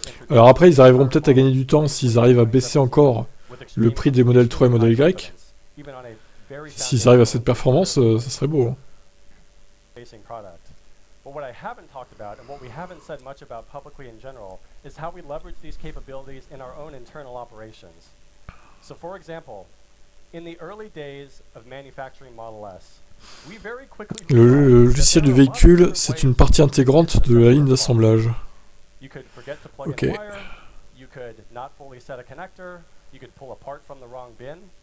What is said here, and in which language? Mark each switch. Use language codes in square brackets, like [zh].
[fr] Alors après, ils arriveront peut-être à gagner du temps s'ils arrivent à baisser encore le prix des modèles 3 et modèle Y. S'ils arrivent à cette performance, ça serait beau. Hein. [en] But what I haven't talked about, and what we haven't said much about publicly in general, is how we leverage these capabilities in our own internal operations. So for example, in the early days of manufacturing Model S, we very quickly... [fr] Le logiciel du véhicule, c'est une partie intégrante de la ligne d'assemblage. [en] You could forget to plug in wire, you could not fully set a connector, you could pull a part from the wrong bin.